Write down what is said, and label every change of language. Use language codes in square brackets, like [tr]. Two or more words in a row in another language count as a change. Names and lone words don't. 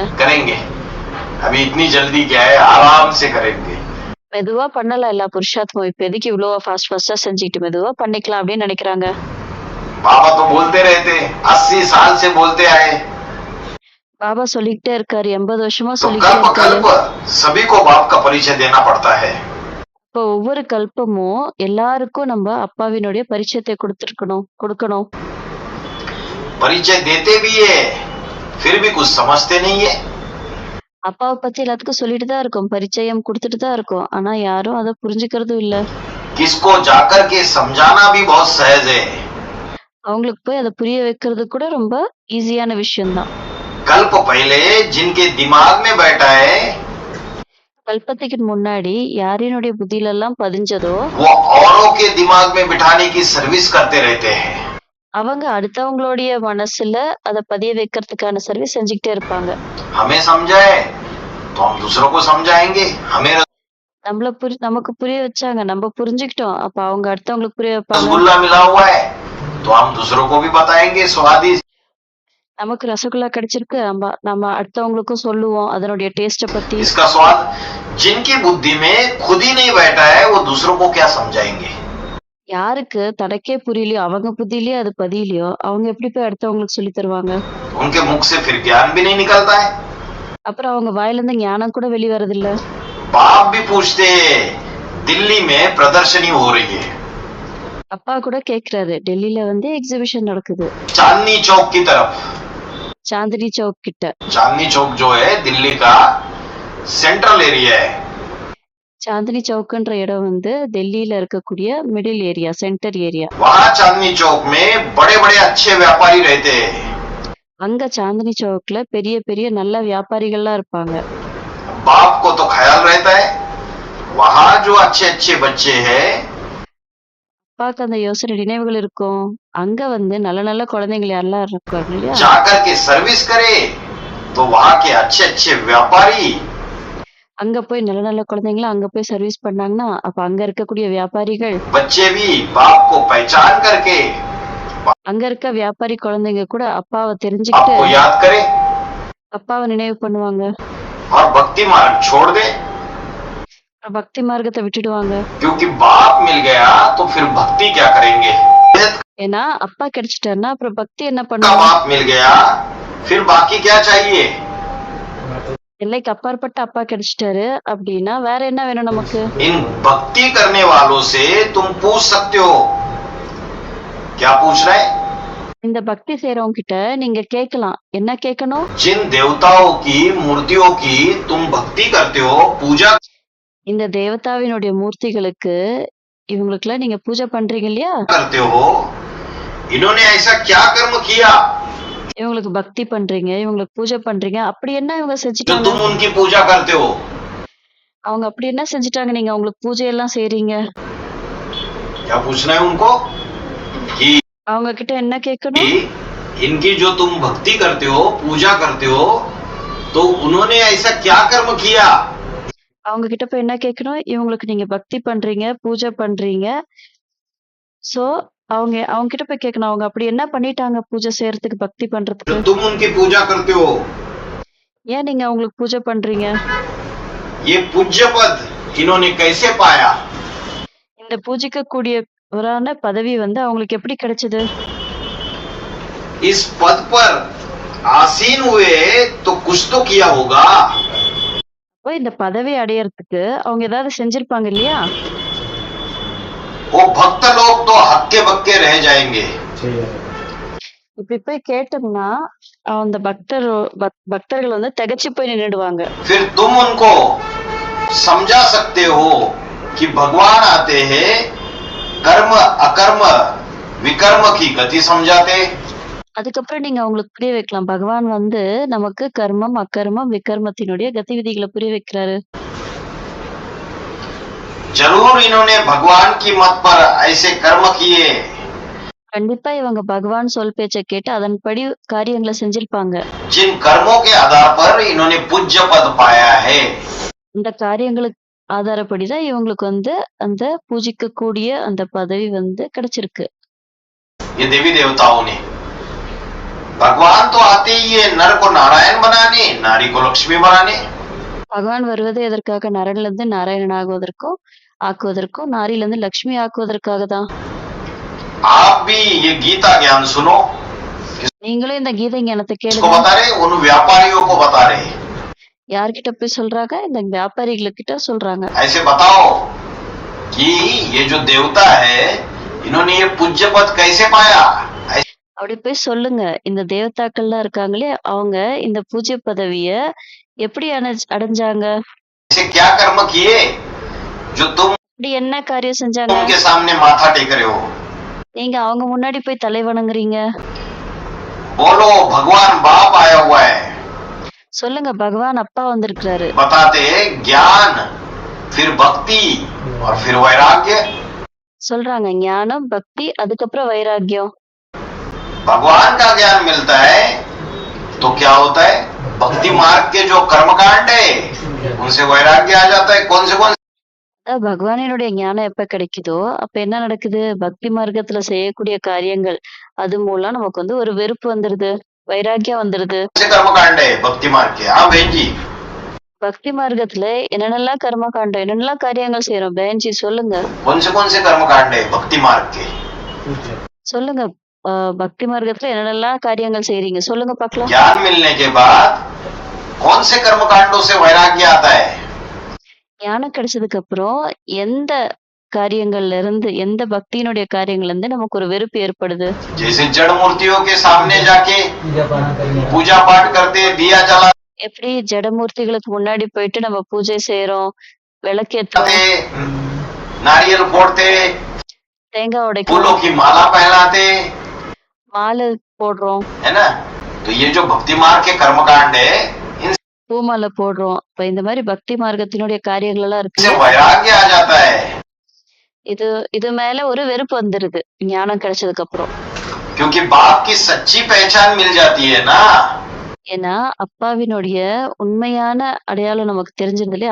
[hi] करेंगे अभी इतनी जल्दी क्या है, आराम से करेंगे। [ta] மெதுவா பண்ணலாம் எல்லா புருஷார்த்தமும், இப்ப எதுக்கு இவ்வளவு ஃபாஸ்டா செஞ்சுக்கிட்டு மெதுவா பண்ணிக்கலாம் அப்படின்னு நினைக்கிறாங்க. [hi] बाबा तो बोलते रहते 80 साल से बोलते आए, [ta] பாபா சொல்லிக்கிட்டே இருக்காரு, 80 வருஷமா [hi] तो [ta] சொல்லிக்கிட்டே [hi] कल्प [ta] இருக்காரு. [hi] कल्प सभी को बाप का परिचय देना पड़ता है। [ta] இப்போ ஒவ்வொரு கல்பமும் எல்லாருக்கும் நம்ம அப்பாவினுடைய பரிச்சயத்தை கொடுக்கணும். [hi] परिचय देते भी है फिर भी कुछ समझते नहीं है। [ta] அப்பாவை பத்தி எல்லாத்துக்கும் சொல்லிட்டு தான் இருக்கோம், பரிச்சயம் கொடுத்துட்டு தான் இருக்கோம், ஆனா யாரும் அதை புரிஞ்சுக்கிறதும் இல்ல. [hi] किसको जाकर के समझाना भी बहुत सहज है। [ta] அவங்களுக்கு போய் அதை புரிய வைக்கிறது கூட ரொம்ப ஈஸியான விஷயம்தான். [hi] कल्प पहले जिनके दिमाग में बैठा है [ta] கல்பத்துக்கு முன்னாடி யாரினுடைய புத்தியில எல்லாம் பதிஞ்சதோ [hi] वो औरों के दिमाग में बिठाने की सर्विस करते रहते हैं। [ta] அவங்க அடுத்தவங்களுடைய மனசுல அத பதிய வைக்கிறதுக்கான சர்வீஸ் செஞ்சுக்கிட்டே இருப்பாங்க. [hi] हमें समझाए तो हम दूसरों को समझाएंगे, हमें [ta] நமக்கு புரிய வச்சாங்க. நம்ம புரிஞ்சுக்கிட்டோம். அப்ப அவங்க அடுத்தவங்களுக்கு புரிய வைப்பாங்க. [hi] रसगुल्ला मिला हुआ है तो हम दूसरों को भी बताएंगे स्वादिष्ट। [ta] நமக்கு ரசகுல்லா கிடைச்சிருக்கு. நம்ம அடுத்தவங்களுக்கும் சொல்லுவோம் அதனுடைய டேஸ்ட பத்தி. [hi] इसका स्वाद जिनकी बुद्धि में खुद ही नहीं बैठा है वो दूसरों को क्या समझाएंगे। [ta] யாருக்கு தனக்கே புரியலையோ அவங்க புத்தியிலயே அது பதியலையோ அவங்க எப்படி போய் அடுத்தவங்களுக்கு சொல்லி தருவாங்க? [hi] उनके मुख से फिर ज्ञान भी नहीं निकलता है। [ta] அப்புறம் அவங்க வாயில இருந்து ஞானம் கூட வெளிய வரதில்ல. [hi] बाप भी पूछते दिल्ली में प्रदर्शनी हो रही है, [ta] அப்பா கூட கேக்குறாரு. டெல்லியில வந்து எக்ஸிபிஷன் நடக்குது. [hi] चांदनी चौक की तरफ। [ta] சாந்தினி சௌக் கிட்ட. [hi] चांदनी चौक जो है दिल्ली का [en] central area [hi] है। [ta] சாந்தினி சௌக்குன்ற இடம் வந்து டெல்லியில இருக்கக்கூடிய [en] middle area, center area. [hi] वहाँ चांदनी चौक में बड़े बड़े अच्छे व्यापारी रहते हैं। [ta] அங்க சாந்தினி சௌக்ல பெரிய பெரிய நல்ல வியாபாரிகள்லாம் இருப்பாங்க. [hi] बाप को तो ख्याल रहता है वहाँ जो अच्छे अच्छे बच्चे हैं [ta] அப்பாக்கு அந்த யோசனை நினைவுகள் இருக்கும். அங்க வந்து நல்ல நல்ல குழந்தைங்க யாரெல்லாம் இருக்காங்க இல்லையா? [hi] जाकर के सर्विस करे तो वहाँ के अच्छे अच्छे व्यापारी [ta] அங்க போய் நல்ல நல்ல குழந்தைங்கள அங்க போய் சர்வீஸ் பண்ணாங்கன்னா அப்ப அங்க இருக்கக்கூடிய வியாபாரிகள் [hi] बच्चे भी बाप को पहचान करके [ta] அங்க இருக்க வியாபாரி குழந்தைங்க கூட அப்பாவை தெரிஞ்சுக்கிட்டு [hi] आपको याद करे [ta] அப்பாவை நினைவு பண்ணுவாங்க. [hi] और भक्ति मार्ग छोड़ दे, [ta] பக்தி மார்க்கத்தை விட்டுடுவாங்க. [hi] क्योंकि बाप मिल गया तो फिर भक्ति क्या करेंगे। [ta] ஏன்னா அப்பா கிடைச்சிட்டாருன்னா அப்புறம் பக்தி என்ன [hi] का [ta] பண்ணுவாங்க? [hi] बाप मिल गया फिर बाकी क्या चाहिए। [ta] எல்லைக்கு அப்பாற்பட்ட அப்பா கிடைச்சிட்டாரு அப்படின்னா வேற என்ன வேணும் நமக்கு? [hi] इन भक्ति करने वालों से तुम पूछ सकते हो। क्या पूछ रहे हैं। [ta] இந்த பக்தி செய்யறவங்க கிட்ட நீங்க கேட்கலாம். என்ன கேட்கணும்? [hi] जिन देवताओं की मूर्तियों की तुम भक्ति करते हो, पूजा [ta] இந்த தேவதாவினுடைய மூர்த்திகளுக்கு இவங்களுக்குலாம் நீங்க பூஜை பண்றீங்க இல்லையா? [hi] करते हो, इन्होंने ऐसा क्या कर्म किया [ta] இவங்களுக்கு பக்தி பண்றீங்க, இவங்களுக்கு பூஜை பண்றீங்க. அப்படி என்ன இவங்க [hi] जो [ta] செஞ்சுட்டாங்க? [hi] तुम उनकी पूजा करते हो। [ta] அவங்க அப்படி என்ன செஞ்சுட்டாங்க நீங்க அவங்களுக்கு பூஜை எல்லாம் செய்றீங்க? [hi] क्या पूछना है उनको कि [ta] அவங்க கிட்ட என்ன கேட்கணும்? [hi] इनकी जो तुम भक्ति करते हो, पूजा करते हो, तो उन्होंने ऐसा क्या कर्म किया। [ta] அவங்க கிட்ட போய் என்ன கேட்கணும்? இவங்களுக்கு நீங்க பக்தி பண்றீங்க, பூஜை பண்றீங்க. சோ அவங்க அவங்க கிட்ட போய் கேட்கணும். அவங்க அப்படி என்ன பண்ணிட்டாங்க பூஜை செய்யறதுக்கு, பக்தி [hi] जो [ta] பண்றதுக்கு? [hi] तुम उनकी पूजा करते हो, [ta] ஏன் நீங்க அவங்களுக்கு பூஜை பண்றீங்க? [hi] ये पूज्य पद इन्होंने कैसे पाया। [ta] இந்த பூஜிக்க கூடியவரான பதவி வந்து அவங்களுக்கு எப்படி கிடைச்சது? [hi] इस पद पर आसीन हुए तो कुछ तो किया होगा। [ta] அப்போ இந்த பதவி அடையறதுக்கு அவங்க ஏதாவது செஞ்சிருப்பாங்க இல்லையா? [hi] वो भक्त लोग तो हक्के बक्के रह जाएंगे। [ta] இப்படி போய் கேட்டோம்னா அந்த பக்தர்கள் வந்து திகைச்சு போய் நின்னுடுவாங்க. [hi] फिर तुम उनको समझा सकते हो कि भगवान आते हैं, कर्म अकर्म विकर्म की गति समझाते। [ta] அதுக்கப்புறம் நீங்க அவங்களுக்கு புரிய வைக்கலாம். பகவான் வந்து நமக்கு கர்மம், அக்கர்மம், விகர்மத்தினுடைய கதிவிதிகளை புரிய வைக்கிறாரு. [hi] जरूर इन्होंने भगवान की मत पर ऐसे कर्म किए [ta] கண்டிப்பா இவங்க பகவான் சொல் பேச்சை கேட்டு அதன்படி காரியங்களை செஞ்சிருப்பாங்க. [hi] जिन कर्मों के आधार पर इन्होंने पूज्य पद पाया है। [ta] இந்த காரியங்களுக்கு ஆதாரப்படிதான் இவங்களுக்கு வந்து அந்த பூஜிக்க கூடிய அந்த பதவி வந்து கிடைச்சிருக்கு. [hi] ये देवी देवताओं ने, भगवान तो आते ही है नर को नारायण बनाने, नारी को लक्ष्मी बनाने। [ta] பகவான் வருவது எதற்காக? நரன்ல இருந்து நாராயணன் ஆக்குவதற்கும் நாரில இருந்து லக்ஷ்மி ஆக்குவதற்காக தான். [hi] आप भी ये गीता ज्ञान सुनो। [ta] நீங்களும் இந்த கீதை ஞானத்தை [hi] किसको [ta] கேளுங்க. [hi] बता रहे, उन व्यापारियों को बता रहे। [ta] யார்கிட்ட போய் சொல்றாங்க? இந்த வியாபாரிகளுக்கிட்ட சொல்றாங்க. [hi] ऐसे बताओ कि ये जो देवता है इन्होंने ये पूज्य पद कैसे पाया। [ta] அப்படி போய் சொல்லுங்க. இந்த தேவதாக்கள்லாம் இருக்காங்களே அவங்க இந்த பூஜ்ய பதவிய எப்படி அடைஞ்சாங்க? [hi] ऐसे क्या कर्म किए जो तुम [ta] அப்படி என்ன காரியம் செஞ்சாங்க? [hi] उनके सामने माथा टेक रहे हो। [ta] நீங்க அவங்க முன்னாடி போய் தலை வணங்குறீங்க. [hi] बोलो भगवान बाप आया हुआ है। [ta] சொல்லுங்க பகவான் அப்பா வந்திருக்கிறாரு. [hi] बताते ज्ञान, फिर भक्ति और फिर वैराग्य। [ta] சொல்றாங்க ஞானம், பக்தி, அதுக்கப்புறம் வைராக்கியம். [hi] भगवान का ज्ञान मिलता है तो क्या होता है, भक्ति मार्ग के जो कर्मकांड है उनसे वैराग्य आ जाता है। कौन से [ta] அதான் பகவானினுடைய ஞானம் எப்ப கிடைக்குதோ, அப்ப என்ன நடக்குது? பக்தி மார்க்கத்துல செய்யக்கூடிய காரியங்கள், அது மூலம் நமக்கு வந்து ஒரு வெறுப்பு வந்துருது, வைராக்கியம் வந்துருது. [hi] कर्मकांड है भक्ति मार्ग के? हाँ बहन जी। [ta] பக்தி மார்க்கத்துல என்னென்னலாம் கர்ம காண்டம், என்னென்னலாம் காரியங்கள் செய்யறோம் பஹன்ஜி சொல்லுங்க. [hi] कौन से कर्मकांड है भक्ति मार्ग के? [ta] சொல்லுங்க. பக்தி மார்க்கத்துல என்னென்னலாம் காரியங்கள் செய்றீங்க சொல்லுங்க பார்க்கலாம். [hi] ज्ञान मिलने के बाद कौन से कर्मकांडों से वैराग्य आता है? [ta] ஞானம் கிடைச்சதுக்கு அப்புறம் எந்த காரியங்கள்ல இருந்து, எந்த பக்தியினுடைய காரியங்கள்ல இருந்து நமக்கு ஒரு வெறுப்பு ஏற்படுது? [hi] जैसे जड़ मूर्तियों के सामने जाके पूजा पाठ करते, दिया जला [ta] எப்படி ஜடமூர்த்திகளுக்கு முன்னாடி போயிட்டு நம்ம பூஜை செய்யறோம், விளக்கேத்துறோம், [hi] नारियल फोड़ते, [ta] தேங்காய் உடைக்கிறோம், [hi] फूलों की माला पहनाते, [ta] மாலை போடுறோம், [hi] है ना? तो ये जो भक्ति मार्ग के कर्मकांड है [ta] பூமாலை போடுறோம். இப்ப இந்த மாதிரி பக்தி மார்க்கத்தினுடைய காரியங்கள் எல்லாம் [hi] इनसे [ta] இருக்கு. [hi] वैराग्य आ जाता है। [ta] இது இது மேல ஒரு வெறுப்பு வந்துருது ஞானம் கிடைச்சதுக்கு அப்புறம். [hi] क्योंकि बाप की सच्ची पहचान मिल जाती है ना। [ta] ஏன்னா அப்பாவினுடைய உண்மையான அடையாளம் நமக்கு தெரிஞ்சிருது இல்லையா?